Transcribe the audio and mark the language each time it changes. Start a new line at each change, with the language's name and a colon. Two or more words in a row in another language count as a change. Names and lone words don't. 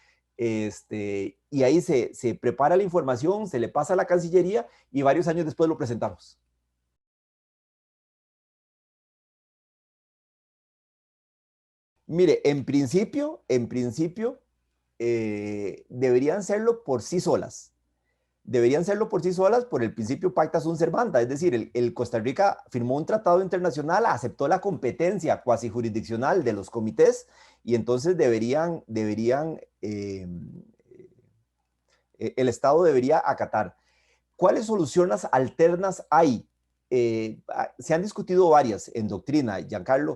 Spanish: Y ahí se prepara la información, se le pasa a la Cancillería y varios años después lo presentamos. Mire, en principio, deberían serlo por sí solas. Deberían serlo por sí solas por el principio
Latin: pacta sunt servanda,
Spanish: es decir, el Costa Rica firmó un tratado internacional, aceptó la competencia cuasi jurisdiccional de los comités y entonces el Estado debería acatar. ¿Cuáles soluciones alternas hay? Se han discutido varias en doctrina, Giancarlo.